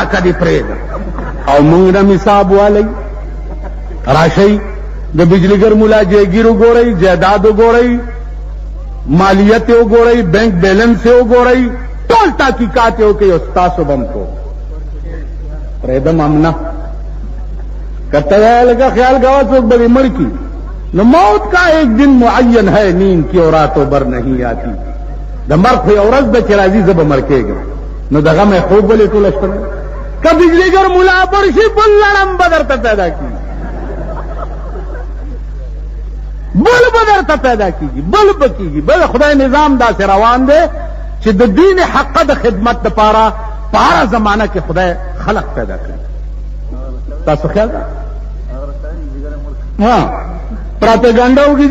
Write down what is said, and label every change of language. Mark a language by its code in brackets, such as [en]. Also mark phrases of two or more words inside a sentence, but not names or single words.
[ps] که دې پرېږده او موږ نه حساب والی راشئ د بجلیګر ملا جایګیر وګورئ جایداد وګورئ مالیت یې وګورئ بینک بیلنس یې وګورئ ټول تحقیقات یې وکړئ او ستاسو به هم کو پرېږدم هم نه که ته وایې لکه خیال کوه څوک به دې مړ کي نو [ur] موت کا ایک دن معین ہے نیند کی اور راتوں بر نہیں آتی [ps] د مرګ خو یو ورځ ده چې راځي زه به مړ کېږم نو د غمه خوب ولې ټوله شپه که بجلیګر ملا پر شي بل لړم به درته پیدا کېږي بل به درته پیدا کېږي بل به کېږي بل خدای نظام داسې روان دی چې د دین حقه د خدمت دپاره په هره زمانه کې خدای خلق پیدا کړي تاسو خیال ده پراپیګانډا وکړي چې